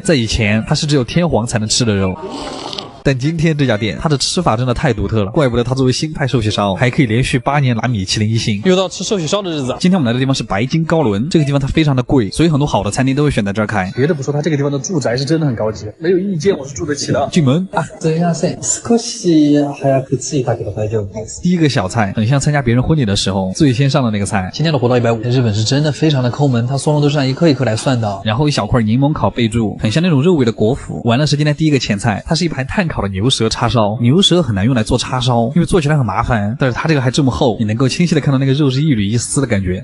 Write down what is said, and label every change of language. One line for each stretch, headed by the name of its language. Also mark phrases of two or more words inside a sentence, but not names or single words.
Chinese: 在以前它是只有天皇才能吃的肉，但今天这家店它的吃法真的太独特了，怪不得它作为新派寿喜烧还可以连续8年拿米其林1星。又到吃寿喜烧的日子。今天我们来的地方是白金高轮，这个地方它非常的贵，所以很多好的餐厅都会选在这儿开。别的不说，它这个地方的住宅是真的很高级，没有意见，我是住得起的。进门啊，
Japanese: すみません。少し早く着いたけど大丈夫です。
Chinese: 第一个小菜很像参加别人婚礼的时候最先上的那个菜。今天的活到150，日本是真的非常的抠门，它松茸都是按一颗一颗来算的。然后一小块柠檬烤贝柱，很像那种肉味的果脯。完了是今天第一个前菜，它是一盘炭烤的牛舌叉烧。牛舌很难用来做叉烧，因为做起来很麻烦，但是它这个还这么厚，你能够清晰的看到那个肉是一缕一丝的感觉。